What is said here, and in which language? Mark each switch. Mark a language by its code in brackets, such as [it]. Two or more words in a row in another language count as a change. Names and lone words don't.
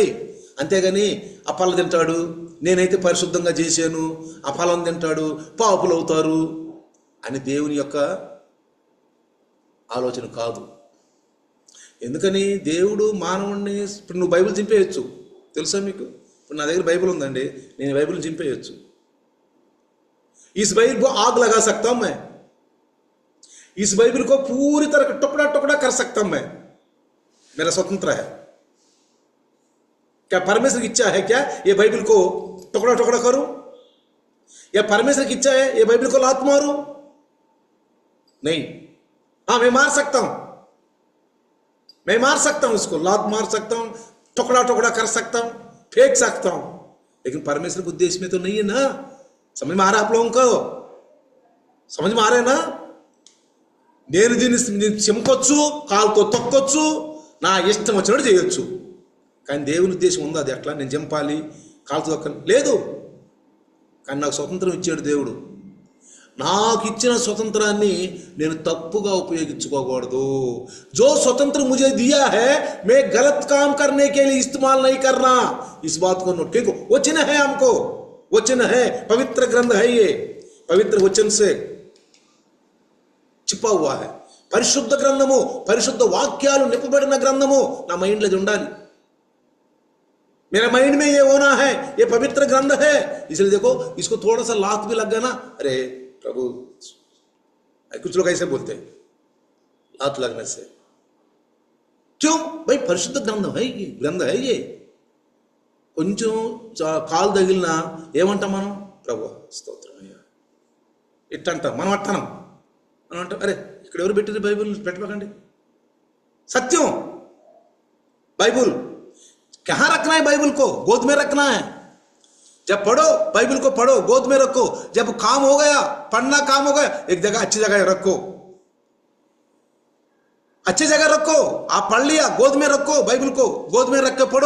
[te] అంతేగాని ఆ ఫలం తింటాడు, నేనైతే పరిశుద్ధంగా చేశాను, ఆ ఫలం తింటాడు, పాపులు అవుతారు అని దేవుని యొక్క ఆలోచన కాదు. ఎందుకని దేవుడు మానవుడిని, ఇప్పుడు నువ్వు బైబిల్ చింపేయచ్చు, తెలుసా మీకు? ఇప్పుడు నా దగ్గర బైబిల్ ఉందండి, నేను బైబిల్ చింపేయచ్చు. [hi] इस बाइबल को आग लगा सकता हूं मैं, इस बाइबल को पूरी तरह टुकड़ा टुकड़ा कर सकता हूं मैं, मेरा स्वतंत्र है। क्या परमेश्वर की इच्छा है क्या ये बाइबल को टुकड़ा टुकड़ा करूं, या परमेश्वर की इच्छा है ये बाइबल को लात मारूं? नहीं। हाँ, मैं मार सकता हूं, मैं मार सकता हूं, इसको लात मार सकता हूं, टुकड़ा टुकड़ा कर सकता हूं, फेंक सकता हूं, लेकिन परमेश्वर के उद्देश्य में तो नहीं है ना। समझ में आ रहा है आप लोगों को? समझ में आ रहा है ना? [te] నేను దీన్ని చింపొచ్చు, కాలుతో తొక్కొచ్చు, నా ఇష్టం వచ్చినట్టు చేయొచ్చు. కానీ దేవుని ఉద్దేశం ఉందా అది అట్లా నేను చింపాలి, కాలుతో తొక్కాలి? లేదు. కానీ నాకు స్వతంత్రం ఇచ్చాడు దేవుడు. నాకు ఇచ్చిన స్వతంత్రాన్ని నేను తప్పుగా ఉపయోగించుకోకూడదు. [hi] जो स्वतंत्र मुझे दिया है मैं गलत काम करने के लिए इस्तेमाल नहीं करना, इस बात को नोट क्योंकि वचन है, हमको वचन है, पवित्र ग्रंथ है, ये पवित्र वचन से छिपा हुआ है. [te] పరిశుద్ధ గ్రంథము, పరిశుద్ధ వాక్యాలు నింపబడిన గ్రంథము నా మైండ్లో ఉండాలి. [hi] मेरा माइंड में ये होना है, ये पवित्र ग्रंथ है. इसलिए देखो, इसको थोड़ा सा लात भी लग गया ना, अरे प्रभु, कुछ लोग ऐसे बोलते हैं लात लगने से. क्यों भाई? परिशुद्ध ग्रंथ है ये, ग्रंथ है ये. [te] కొంచెం కాలు తగిలినా ఏమంటాం మనం? ప్రభు స్తోత్రం అయ్యా ఇట్టంటాం. మనం అట్టనం, మనం అంటాం అరే ఇక్కడ ఎవరు పెట్టింది బైబిల్, పెట్టకండి. [hi] సత్యం बाइबल कहाँ रखना है? बाइबल को गोद में रखना है. जब पढ़ो बाइबल को पढ़ो, गोद में रखो. जब काम हो गया, पढ़ना काम हो गया, एक जगह अच्छी जगह रखो, अच्छी जगह रखो. आप पढ़ लिया, गोद में रखो, बाइबल को गोद में रख के पढ़ो.